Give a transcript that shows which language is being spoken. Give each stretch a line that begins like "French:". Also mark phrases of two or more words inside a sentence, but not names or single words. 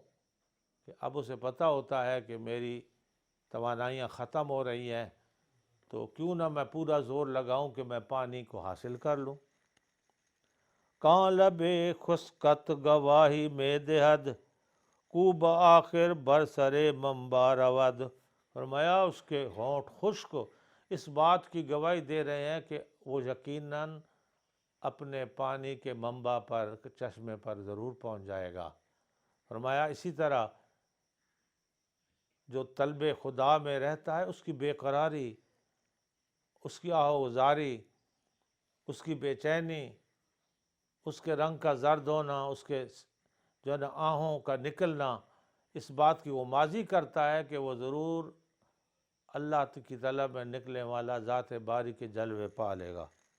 Urdu: کہ اب اسے پتہ ہوتا ہے کہ میری توانائیاں ختم ہو رہی ہیں، تو کیوں نہ میں پورا زور لگاؤں کہ میں پانی کو حاصل کر لوں۔
Persian: کان لبے خسکت گواہی میں دہد کو بآخر برسرے منبع رود۔
Urdu: فرمایا اس کے ہونٹ خشک اس بات کی گواہی دے رہے ہیں کہ وہ یقیناً اپنے پانی کے منبع پر، چشمے پر ضرور پہنچ جائے گا۔ فرمایا اسی طرح جو طلب خدا میں رہتا ہے اس کی بے قراری، اس کی آہوزاری، اس کی بے چینی، اس کے رنگ کا زرد ہونا، اس کے جو ہے نا آہوں کا نکلنا، اس بات کی وہ ماضی کرتا ہے کہ وہ ضرور اللہ کی طلب میں نکلنے والا ذات باری کے جلوے پا لے گا۔